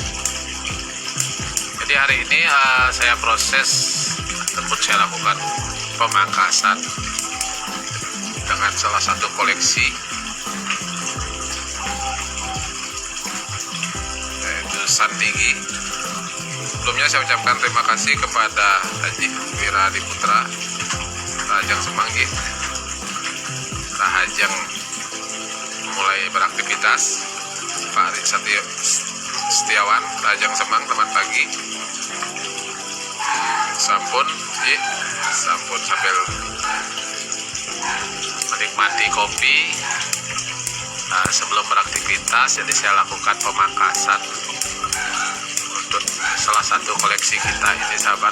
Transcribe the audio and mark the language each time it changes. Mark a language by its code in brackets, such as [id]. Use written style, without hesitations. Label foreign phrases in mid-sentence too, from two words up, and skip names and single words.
[id] Jadi hari ini saya proses ataupun saya lakukan pemangkasan dengan salah satu koleksi, yaitu Sandigi. Sebelumnya saya ucapkan terima kasih kepada Haji Wira Diputra, Rahajeng Semanggi, Rahajeng mulai beraktivitas, Pak Arik Setiawan, Rahajeng Semang, teman pagi, sampun sambil menikmati kopi sebelum beraktivitas. Jadi saya lakukan pemangkasan untuk salah satu koleksi kita ini, sahabat.